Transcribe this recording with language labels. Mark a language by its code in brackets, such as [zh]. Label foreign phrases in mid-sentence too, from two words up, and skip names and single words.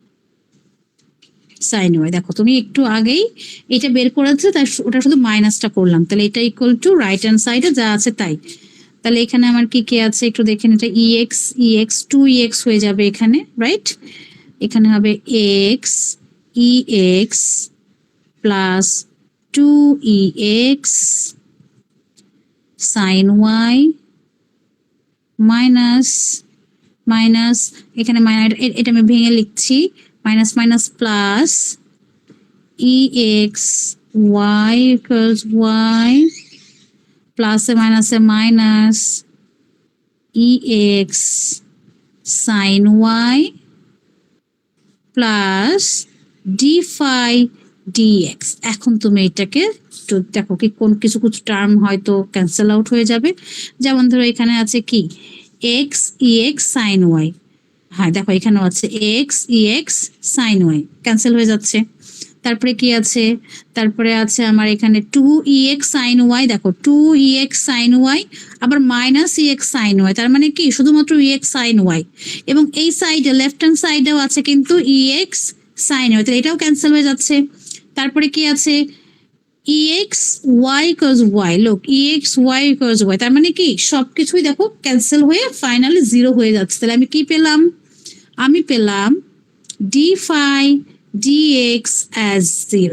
[bn] দেখো তুমি একটু আগেই এটা বের করেছো, তাই ওটা শুধু মাইনাসটা করলাম, তাহলে এটা [en] equal to right hand side [bn] যা আছে তাই। তাহলে এখানে আমার কি কি আছে একটু দেখেন, এটা ex 2ex হয়ে যাবে এখানে, রাইট? এখানে হবে ex প্লাস 2ex sin y মাইনাস মাইনাস, এখানে এটা আমি ভেঙে লিখছি, মাইনাস মাইনাস প্লাস ex y equals y প্লাসে মাইনাসে মাইনাস ex sin y প্লাস d phi dx। এখন তুমি এটাকে একটু দেখো কি কোন কিছু কিছু টার্ম হয়তো [en] cancel out [bn] হয়ে যাবে। যেমন ধরো এখানে আছে কি x ex sin y, হ্যাঁ দেখো এখানেও আছে x ex sin y, ক্যান্সেল হয়ে যাচ্ছে। তারপরে কি আছে, তারপরে আছে আমার এখানে 2ex sin y, দেখো 2ex sin y আবার মাইনাস ex sin y, তার মানে কি শুধুমাত্র ex sin y, এবং এই সাইডে [en] left hand side [bn] আছে কিন্তু ex sin y, তাহলে এটাও ক্যান্সেল হয়ে যাচ্ছে। তারপরে কি আছে ex y equals y, লোক ex y equals y, তার মানে কি সবকিছুই দেখো ক্যান্সেল হয়ে [en] finally zero [bn] হয়ে যাচ্ছে। তাহলে আমি কি পেলাম, আমি পেলাম d phi dx as 0।